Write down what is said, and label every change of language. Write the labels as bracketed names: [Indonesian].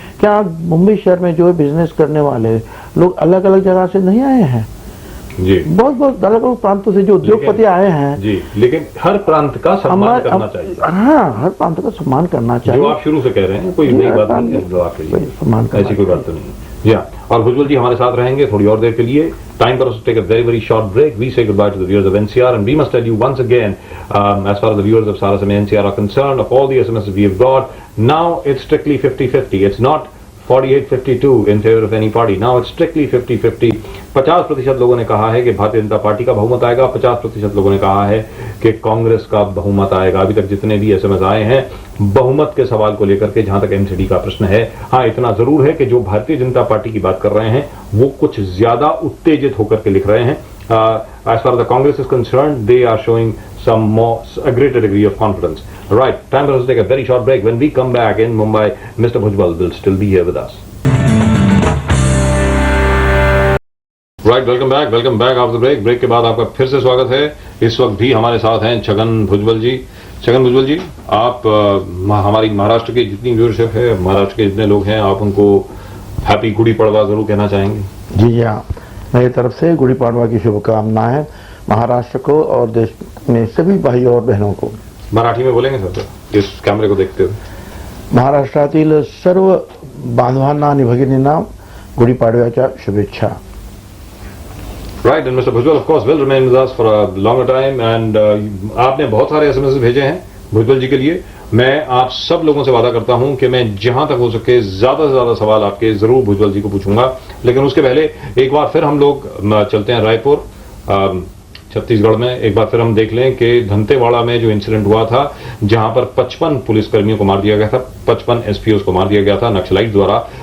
[Hindi] क्या मुंबई शहर में जो है बिजनेस करने वाले लोग अलग अलग जगह से नहीं आए हैं जी, बहुत अलग अलग प्रांतों से जो उद्योगपति आए हैं जी, लेकिन हर प्रांत का सम्मान करना चाहिए। हाँ, हर प्रांत का सम्मान करना चाहिए। जो आप शुरू से कह रहे हैं कोई नई बात नहीं है, जो आप कहिए ऐसी कोई बात तो नहीं है। और भुजबल जी हमारे साथ रहेंगे थोड़ी और देर के लिए। [English] Time for us to take a very, very short break. We say goodbye to the viewers of NCR, and we must tell you once again, as far as the viewers of Sarasame NCR are concerned, of all the SMSs we have got, now it's strictly 50-50. It's not 48-52 in favor of any party. Now it's strictly 50-50. [Hindi] 50% लोगों ने कहा है कि Bharatiya Janata party का बहुमत आएगा, 50% लोगों ने कहा है कि कांग्रेस का बहुमत आएगा। अभी तक जितने भी एसएमएस आए हैं बहुमत के सवाल को लेकर के, जहां तक एमसीडी का प्रश्न है, हाँ इतना जरूर है कि जो भारतीय जनता पार्टी की बात कर रहे हैं वो कुछ ज्यादा उत्तेजित होकर के लिख रहे हैं। [English] As far as the Congress is concerned, they are showing a greater degree of confidence. Right, time for us to take a very short break. When we come back in Mumbai, Mr. Bhujbal will still be here with us. Right, welcome back after the break. [Hindi] Break के बाद आपका फिर से स्वागत है। इस वक्त भी हमारे साथ हैं छगन भुजबल जी। छगन भुजबल जी, आप हमारी महाराष्ट्र की जितनी व्यूअरशिप है, महाराष्ट्र के जितने लोग हैं, आप उनको हैप्पी गुड़ी पड़वा जरूर कहना चाहेंगे। जी हाँ, मेरी तरफ से गुड़ी पड़वा की शुभकामनाएं महाराष्ट्र को और देश में सभी भाइयों और बहनों को। मराठी में बोलेंगे सर, इस कैमरे को देखते हुए। [Marathi] महाराष्ट्रातील सर्व बांधवांना आणि भगिनींना गुढीपाडव्याच्या शुभेच्छा। [English] Right, and Mr. Bhujbal of course will remain with us for a longer time, and [Hindi] आपने बहुत सारे एसएमएस भेजे हैं भुजबल जी के लिए। मैं आप सब लोगों से वादा करता हूं कि मैं जहां तक हो सके ज्यादा से ज्यादा सवाल आपके जरूर भुजबल जी को पूछूंगा। लेकिन उसके पहले एक बार फिर हम लोग चलते हैं रायपुर, छत्तीसगढ़ में। एक बार फिर हम देख लें कि धंतेवाड़ा में जो इंसिडेंट हुआ था, जहां पर 55 पुलिसकर्मियों को मार दिया गया था, 55 एसपीओ को मार दिया गया था नक्सलाइट द्वारा।